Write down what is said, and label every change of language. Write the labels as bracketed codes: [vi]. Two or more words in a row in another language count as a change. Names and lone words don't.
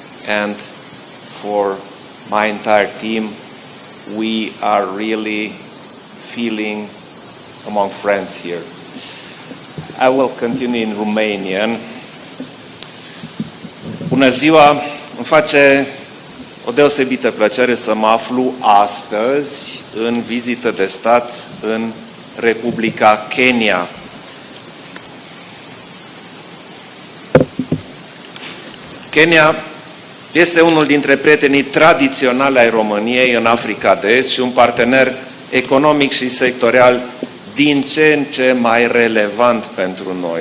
[en] and for my entire team, we are really feeling among friends here. I will continue in Romanian. [ro] Bună ziua! Îmi face o deosebită plăcere să mă aflu astăzi în vizită de stat în Republica Kenya. Kenya este unul dintre prietenii tradiționali ai României în Africa de Est și un partener economic și sectorial din ce în ce mai relevant pentru noi.